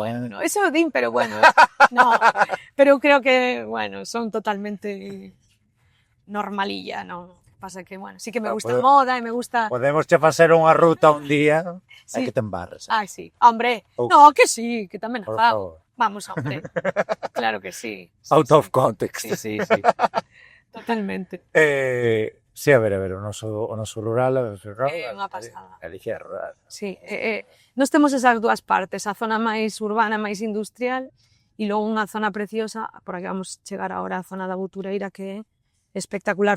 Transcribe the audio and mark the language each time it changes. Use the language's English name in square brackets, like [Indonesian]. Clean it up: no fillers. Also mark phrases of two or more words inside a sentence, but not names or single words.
[Galician] no, eso din, pero bueno, no, pero eu creo que, bueno, son totalmente normalilla, non? Pasa que, bueno, sí que me gusta a moda e me gusta... Podemos che facer unha ruta un día, Sí. que te embarres. Ai, sí, hombre, Ou- no, que sí, que tamén a Por fago. favor. Vamos, hombre, claro que sí. [English] Out of context. [Galician] Sí, sí, totalmente. Sí, a ver, o noso rural, É unha pasada. Galicia é rural. Sí, nós temos esas dúas partes, a zona máis urbana, máis industrial, e logo unha zona preciosa, por aquí vamos chegar agora a zona da Butureira, que é espectacular.